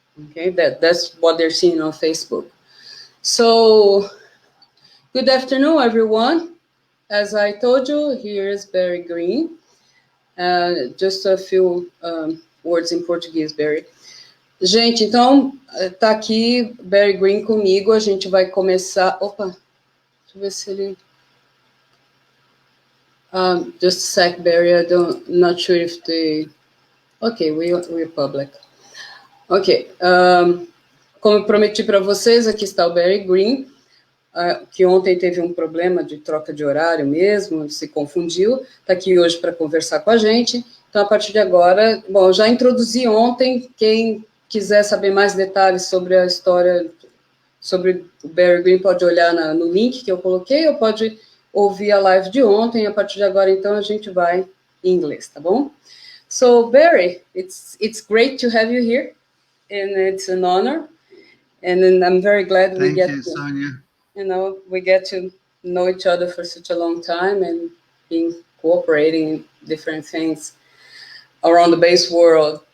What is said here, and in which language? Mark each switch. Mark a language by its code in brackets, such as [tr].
[en] Okay, that's what they're seeing on Facebook. So, good afternoon, everyone. As I told you, here is Barry Green. Just a few words in Português, Barry. [pt] Gente, então, tá aqui Barry Green comigo. A gente vai começar... Opa, deixa eu ver se ele... [en] just a sec, Barry. Not sure if they... Okay, we're public. Ok. [pt] Como eu prometi para vocês, aqui está o Barry Green, que ontem teve um problema de troca de horário mesmo, se confundiu, está aqui hoje para conversar com a gente. Então, a partir de agora, bom, já introduzi ontem, quem quiser saber mais detalhes sobre a história, sobre o Barry Green, pode olhar no link que eu coloquei, ou pode ouvir a live de ontem. A partir de agora, então, a gente vai em inglês, tá bom? [en] So, Barry, it's great to have you here, and it's an honor, and then I'm very glad we get Sonia. We get to know each other for such a long time and being cooperating in different things around the bass world.